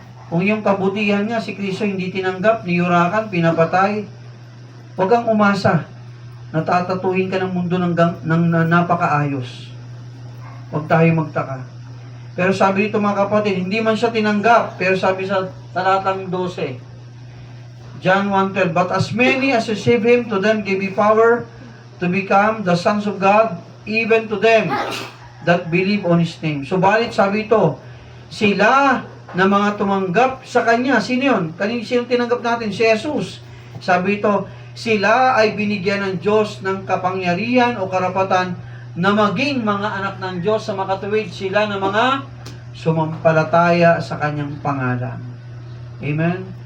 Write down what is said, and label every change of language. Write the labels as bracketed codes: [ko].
[tl] Kung yung kabutihan niya, si Kristo hindi tinanggap, niyurakan, pinapatay, huwag kang umasa na tatatuhin ka ng mundo ng napakaayos. Huwag tayo magtaka. Pero sabi dito mga kapatid, hindi man siya tinanggap. Pero sabi sa talatang [en] 12, John 1:12, but as many as receive Him, to them gave He power to become the sons of God, even to them that believe on His name. [tl] So balit sabi ito, sila na mga tumanggap sa Kanya. Sino yun? Sino tinanggap natin? Si Jesus. Sabi ito, sila ay binigyan ng Diyos ng kapangyarihan o karapatan na maging mga anak ng Diyos sa makatuwid sila na mga sumampalataya sa Kanyang pangalan. Amen?